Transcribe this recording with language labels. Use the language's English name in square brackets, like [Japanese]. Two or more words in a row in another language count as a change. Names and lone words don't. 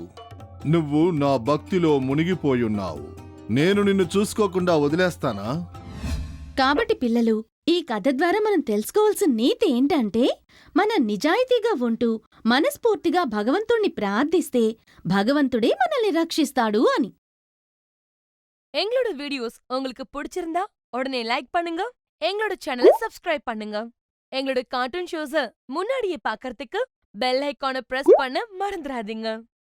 [Telugu] నువ్వు నా భక్తిలో మునిగిపోయున్నావు. నేను నిన్ను చూసుకోకుండా వదిలేస్తానా? కాబట్టి పిల్లలు, ఈ కథ ద్వారా మనం తెలుసుకోవాల్సిన నీతి ఏంటంటే, మనం నిజాయితీగా ఉంటూ మనస్ఫూర్తిగా భగవంతుణ్ణి ప్రార్థిస్తే భగవంతుడే మనల్ని రక్షిస్తాడు అని. [Tamil] எங்களோட வீடியோஸ் உங்களுக்கு பிடிச்சிருந்தா உடனே லைக் பண்ணுங்க, எங்களோட சேனலை சப்ஸ்கிரைப் பண்ணுங்க. எங்களோட [English] cartoon shows [Tamil] முன்னாடியே பார்க்கறதுக்கு [English] bell icon press [Tamil] பண்ண மறந்துடாதீங்க.